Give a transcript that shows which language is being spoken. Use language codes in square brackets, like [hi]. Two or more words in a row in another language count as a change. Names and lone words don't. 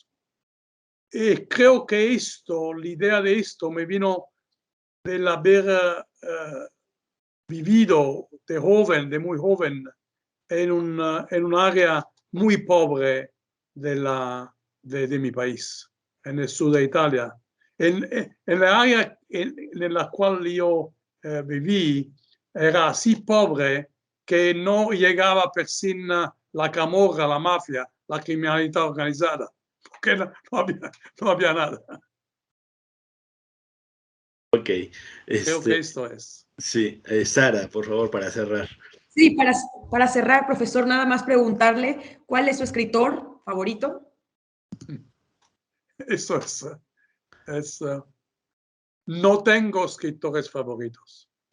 [es] Y creo que la idea de esto me vino del haber vivido de muy joven, en un área muy pobre de mi país, en el sur de Italia. En la área en la cual yo viví, era así pobre que no llegaba persino la camorra, la mafia, [it] la criminalità organizzata, [es] porque no había nada. Ok. Creo que esto es. Sí, Sara, por favor, para cerrar. Sí, para cerrar, profesor, nada más preguntarle, ¿cuál es su escritor favorito? Eso es no tengo escritores favoritos.